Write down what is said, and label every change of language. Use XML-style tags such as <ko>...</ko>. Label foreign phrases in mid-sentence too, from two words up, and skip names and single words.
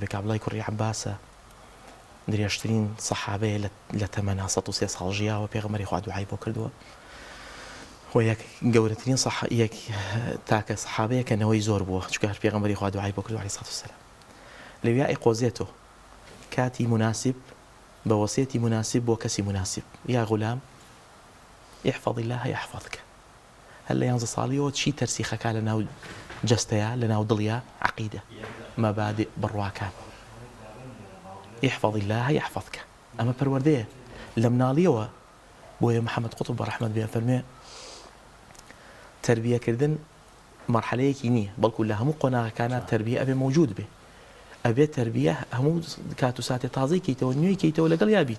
<ckb>کابڵای کوڕی عەباسە درێژترین سەحابەیە لە تەمەنا 103 ساڵ ژیاوە، پێغەمبەری خوا دوعای بۆ کردووە و یەک گەورەترین یەک تاکە سەحابەیە کە نەوەی زۆر بووە، چونکە هەر پێغەمبەری خوا دوعای بۆ کردووە</ckb> <ar>عەلەیهی سەڵاتو وەسەلام.</ar> <ckb>لەویا ئەیقۆزێتەوە کاتی مناسب بە وەسیەتی مناسب بۆ کەسی مناسب.</ckb> <ar>یا غولام احفظ الله يحفظك،</ar> <ckb>هەر لە 11 ساڵیەوە چی تەرسیخەکە لە ناو جەستەیە، لە ناو دڵیا عەقیدە مەبادئ بڕواکان.</ckb> <ar>احفظ الله يحفظك،</ar> <ckb>ئەمە پەروەردەیە لە مناڵیەوە. بۆیە محەممەد قوتب بە ڕەحمەت بێ فەرمێ تەربیەکردن مەرحەلەیەکی نییە، بەڵکو لە هەموو قۆناغەکانە تەربیە ئەبێ موجود بێ، ئەبێ تەربیە هەموو کات و ساتێ تازەی کەیتەوە، نوێی کەیتەوە لەگەڵ یابیت.</ckb>